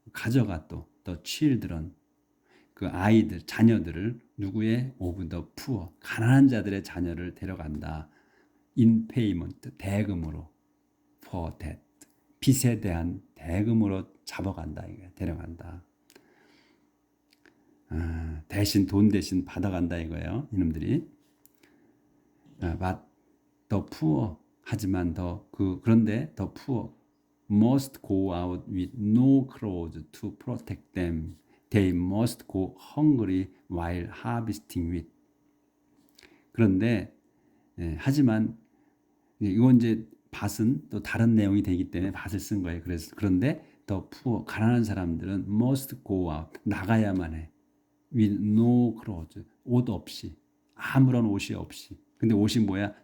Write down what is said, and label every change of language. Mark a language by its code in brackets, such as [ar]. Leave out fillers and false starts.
[ko] 가져가 또 [en] the children [ko] 그 아이들 자녀들을 누구의 [en] of the poor [ko] 가난한 자들의 자녀를 데려간다. [en] in payment [ko] 대금으로 [en] for that [ko] 빚에 대한 대금으로 잡아간다 이거야. 데려간다. 대신 돈 대신 받아간다 이거예요. 이놈들이. [en] But the poor [ko] 하지만 그런데 [en] the poor must go out with no clothes to protect them. They must go hungry while harvesting wheat. [ko] 그런데 하지만 이건 이제 밭은 또 다른 내용이 되기 때문에 밭을 쓴 거예요. 그런데 [en] the poor [ko] 가난한 사람들은 [en] must go out [ko] 나가야만 해. [en] with no clothes [ko] 옷 없이 아무런 옷이 없이. 근데 옷이 뭐야?